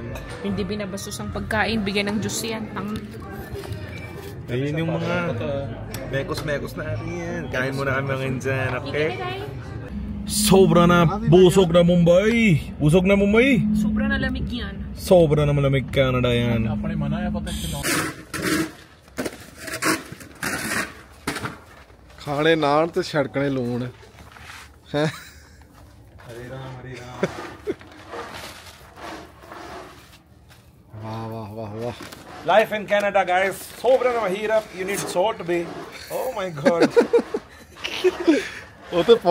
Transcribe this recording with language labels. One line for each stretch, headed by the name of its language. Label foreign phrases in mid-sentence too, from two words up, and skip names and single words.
Filipino: Hindi binabastos ang pagkain, bigyan ng juice yan. Ayun yung mga mekos-mekos natin yan. Kain muna kami mga insan, okay? Sobra na, busog na Mumbai. Busog na Mumbai. Sobra na lamig yan. Sobra na malamig Canada yan.
Punjabi: ਖਾਣੇ ਨਾਨ ਤੇ ਛੜਕਣੇ ਲੂਣ ਹੈ
Hindi: Hare Ram.
Punjabi: ਵਾਹ
English: Life in Canada,
Filipino: guys. Sobra na mahirap.
English: You need salt, be. Oh my God.
Punjabi: ਉਹ ਤੇ